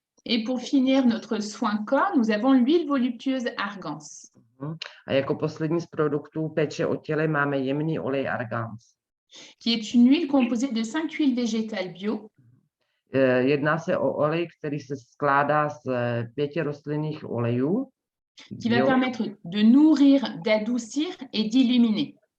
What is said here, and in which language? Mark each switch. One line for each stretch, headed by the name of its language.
French: Et pour finir notre soin corps, nous avons l'huile voluptueuse Argance.
Czech: A jako poslední z produktů péče o těle máme jemný olej Argance,
French: qui est une huile composée de 5 huiles végétales bio.
Czech: Jedná se o olej, který se skládá z 5 rostlinných olejů,
French: qui va permettre de nourrir, d'adoucir et d'illuminer.